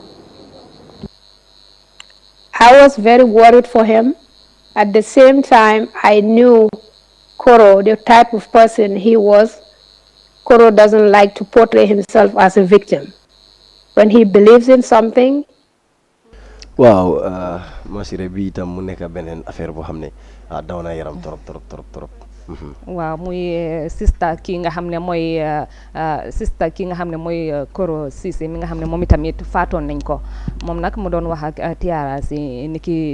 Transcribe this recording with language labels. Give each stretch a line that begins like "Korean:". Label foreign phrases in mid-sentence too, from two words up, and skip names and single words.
English: I was very worried for him. At the same time, I knew Koro, the type of person he was. Koro doesn't like to portray himself as a victim. When he believes in something.
Wolof: Wow, masire bi tam mu nekk benen affaire bo xamne daw na yaram torop. waaw muy sista ki nga xam ne mooy sista ki nga xam ne mooy Koro Cisse mi nga xam ne moom itamit faatoon nañ ko moom nag mu doon wax ak Tiara si niki